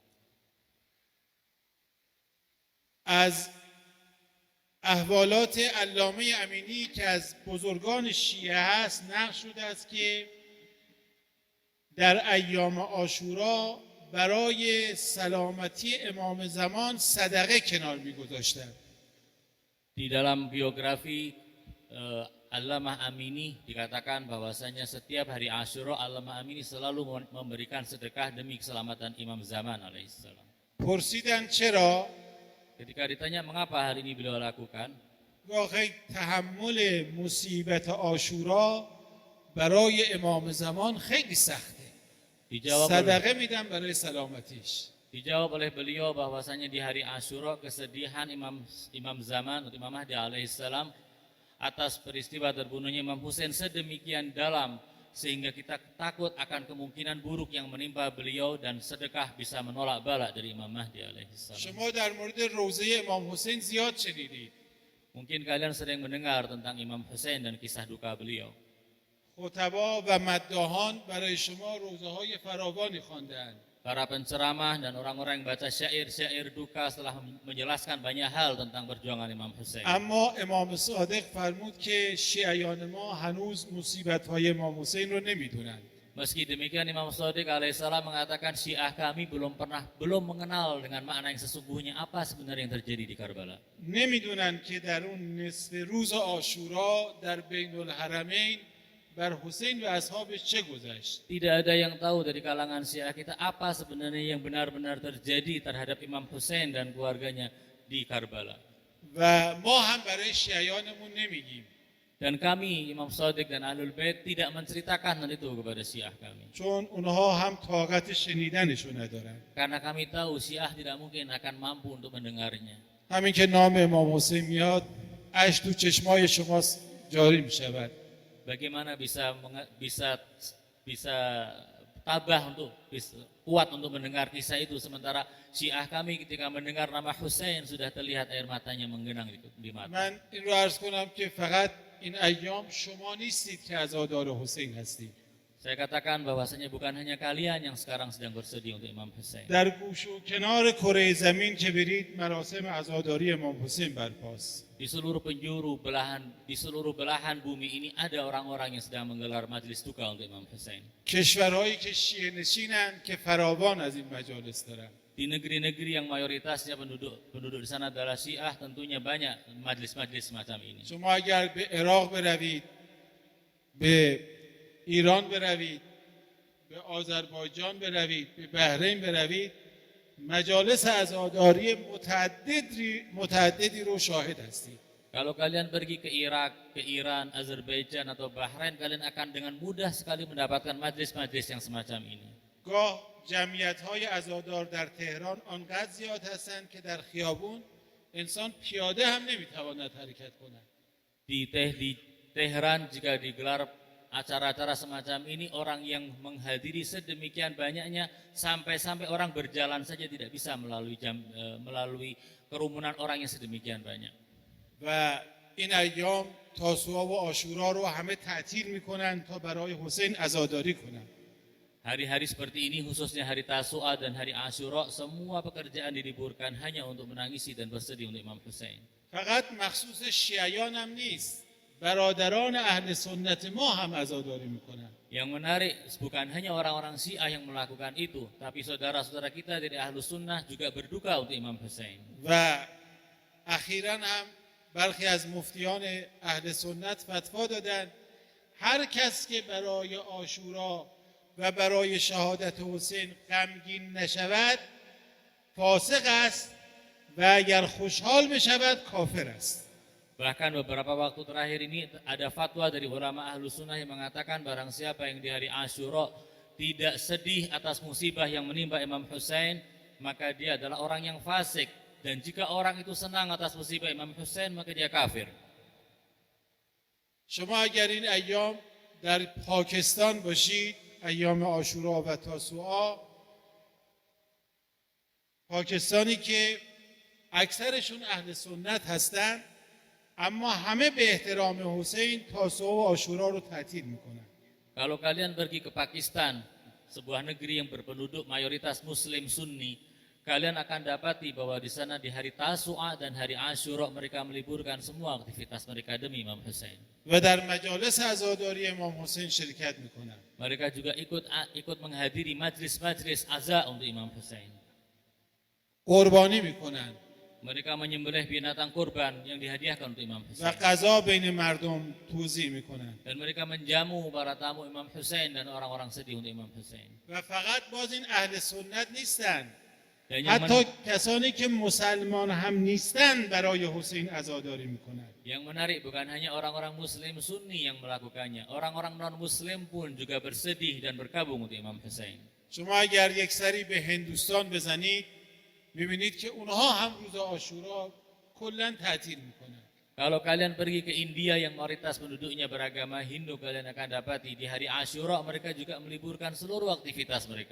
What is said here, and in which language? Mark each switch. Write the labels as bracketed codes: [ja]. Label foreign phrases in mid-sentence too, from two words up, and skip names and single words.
[fa] از احوالات علامه امینی که از بزرگان شیعه هست نقل شده است که در ایام عاشورا برای سلامتی امام زمان صدقه کنار می‌گذاشتند. [id] Di dalam biografi Allamah Amini dikatakan bahwasanya setiap hari Asyura Allamah Amini selalu memberikan sedekah demi keselamatan Imam Zaman alaihissalam. [fa] پرسیدند چرا؟ [id] Ketika ditanya mengapa hal ini beliau lakukan, [fa] واقعی تحمل مصیبت عاشورا برای امام زمان خیلی سخته. صدقه میدن برای سلامتیش. [id] Dijawab oleh beliau bahwasanya di hari Asyura kesedihan Imam Zaman atau Imam Mahdi alaihissalam atas peristiwa terbunuhnya Imam Hussein sedemikian dalam sehingga kita takut akan kemungkinan buruk yang menimpa beliau dan sedekah bisa menolak bala dari Imam Mahdi alaihissalam. [fa] شما در مورد روضه امام حسین زیاد شنیدید. [id] Mungkin kalian sering mendengar tentang Imam Hussein dan kisah duka beliau. [fa] خطبا و مداحان برای شما روضه های فراوانی خواندند. [id] Para penceramah dan orang-orang yang baca syair-syair duka setelah menjelaskan banyak hal tentang perjuangan Imam Hussein. [fa] اما امام صادق فرمود که شیعیان ما هنوز مصیبت های امام حسین رو نمیدونند. [id] Meski demikian Imam Shadiq alaihissalam mengatakan Syiah kami belum mengenal dengan makna yang sesungguhnya apa sebenarnya yang terjadi di Karbala. [fa] نمیدونند که در اون نصف روز عاشورا در بین الحرمین بر حسین و اصحابش چه گذشت. [id] Tidak ada yang tahu dari kalangan Syiah kita apa sebenarnya yang benar-benar terjadi terhadap Imam Hussein dan keluarganya di Karbala. [fa] و ما هم برای شیعیانمون نمیگیم. [id] Dan kami Imam Shadiq dan Ahlul Bait tidak menceritakan hal itu kepada Syiah kami. [fa] چون اونها هم طاقت شنیدنشو ندارن. [id] Karena kami tahu Syiah tidak mungkin akan mampu untuk mendengarnya. [fa] همین که نام امام حسین میاد اشک تو چشمای شما جاری میشود. [id] Bagaimana bisa tabah kuat untuk mendengar kisah itu sementara Syiah kami ketika mendengar nama Hussein sudah terlihat air matanya menggenang di mata. [fa] من این رو عرض کنم که فقط این ایام شما نیستید که عزادار حسین هستید. [id] Saya katakan bahwasanya bukan hanya kalian yang sekarang sedang bersedih untuk Imam Hussein. [fa] در گوش و کنار کره زمین که برید مراسم عزاداری امام حسین برپاست. [id] Di seluruh belahan bumi ini ada orang-orang yang sedang menggelar majlis duka untuk Imam Hussein. [fa] کشورهایی که شیعه نشینند که فراوان از این مجالس دارند. [id] Di negeri-negeri yang mayoritasnya penduduk di sana adalah Syiah tentunya banyak majlis-majlis semacam ini. [fa] شما اگر به عراق بروید، به ایران بروید، به آذربایجان بروید، به بحرین بروید، مجالس عزاداری متعددی رو شاهد هستید. [id] Kalau kalian pergi ke Irak, ke Iran, Azerbaijan atau Bahrain, kalian akan dengan mudah sekali mendapatkan majlis-majlis yang semacam ini. [fa] گاه جمعیت‌های عزادار در تهران آنقدر زیاد هستند که در خیابون انسان پیاده هم نمیتواند حرکت کند. [id] Di Teheran jika digelar acara-acara semacam ini, orang yang menghadiri sedemikian banyaknya sampai-sampai orang berjalan saja tidak bisa melalui kerumunan orang yang sedemikian banyak. [fa] و این ایام تاسوعا و عاشورا رو همه تعطیل میکنن تا برای حسین عزاداری کنن. [id] Hari-hari seperti ini, khususnya hari Tasu'a dan hari Asyura, semua pekerjaan diliburkan hanya untuk menangisi dan bersedih untuk Imam Hussein. [fa] فقط مخصوص شیعیان هم نیست، برادران اهل سنت ما هم عزاداری میکنن. [id] Yang menarik, bukan hanya orang-orang Syiah yang melakukan itu, tapi saudara-saudara kita dari Ahlus Sunnah juga berduka untuk Imam Hussein. [fa] و اخیراً هم برخی از مفتیان اهل سنت فتوا دادن هر کس که برای عاشورا و برای شهادت حسین غمگین نشود فاسق است و اگر خوشحال بشود کافر است. [id] Bahkan beberapa waktu terakhir ini ada fatwa dari ulama Ahlus Sunnah yang mengatakan barang siapa yang di hari Asyura tidak sedih atas musibah yang menimpa Imam Hussein, maka dia adalah orang yang fasik. Dan jika orang itu senang atas musibah Imam Hussein, maka dia kafir. [fa] شما اگر این ایام در پاکستان باشید، ایام عاشورا و تاسوعا، پاکستانی که اکثرشون اهل سنت هستند اما همه به احترام حسین تاسوعا و عاشورا رو تعطیل میکنن. [id] Kalau kalian pergi ke Pakistan, sebuah negeri yang berpenduduk mayoritas Muslim Sunni, kalian akan dapati bahwa di sana di hari Tasu'a dan hari Asyura mereka meliburkan semua aktivitas mereka demi Imam Hussein. [fa] و در مجالس عزاداری امام حسین شرکت میکنن. [id] Mereka juga ikut menghadiri majlis-majlis aza untuk Imam Hussein. [fa] قربانی میکنن [id] Mereka menyembelih binatang kurban yang dihadiahkan untuk Imam [fa] و [id] Hussein. [fa] غذا بین مردم توزیع میکنن. [id] Dan mereka menjamu para tamu Imam Hussein dan orang-orang sedih untuk Imam Hussein. [fa] و فقط باز این اهل سنت نیستن، [id] Dan yang, [fa] حتی کسانی که مسلمان هم نیستن برای حسین عزاداری میکنن. [id] yang menarik bukan hanya orang-orang Muslim Sunni yang melakukannya, orang-orang non-Muslim pun juga bersedih dan berkabung untuk Imam Hussein. [fa] شما اگر یک سری به هندوستان بزنید میبینید که اونها هم روز عاشورا کلا تعطیل میکنن. [id] Kalau kalian pergi ke India yang mayoritas penduduknya beragama Hindu, kalian akan dapati di hari Asyura mereka juga meliburkan seluruh aktivitas mereka.